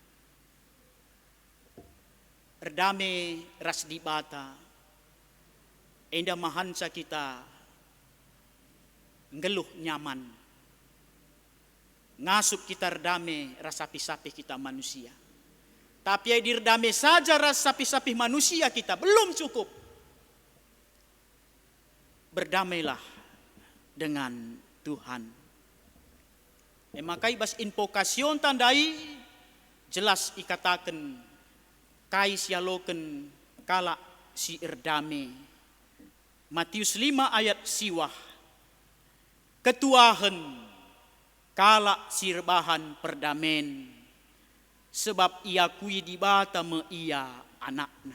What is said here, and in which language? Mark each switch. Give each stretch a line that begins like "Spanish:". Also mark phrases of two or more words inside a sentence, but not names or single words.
Batak Karo: Erdame ras di bata. Enda mahansa kita ngeluh nyaman. Ngasup kita erdame ras sapi-sapi kita manusia. Tapi ai dirdame saja ras sapi-sapi manusia kita belum cukup.
Indonesian: Berdamailah dengan Tuhan.
Batak Karo: Maka ibas invokasyon tandai jelas ikatakan kai sialoken kala si erdame. Matius 5 ayat siwah. Ketuahen kala sirbahan perdamen sebab ia kui di bata me ia anakna.